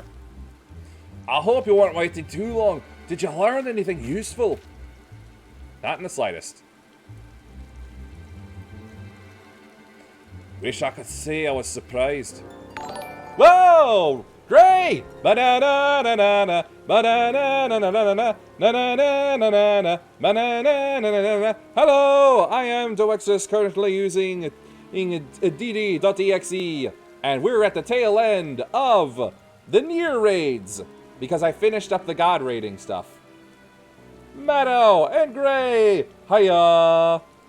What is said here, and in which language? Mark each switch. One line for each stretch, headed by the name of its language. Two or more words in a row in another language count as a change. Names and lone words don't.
English: I hope you weren't waiting too long. Did you learn anything useful? Not in the slightest. Wish I could say I was surprised. Whoa! Great! Ba-da-da-da-da-da, ba-da-da-da-da-da-da, na-na-na-na-na-na, ba-na-na-na-na-na. Hello! I am Doexus, currently using dd.exe, and we're at the tail end of the Nier raids, because I finished up the god raiding stuff. Meadow and Gray! Hiya!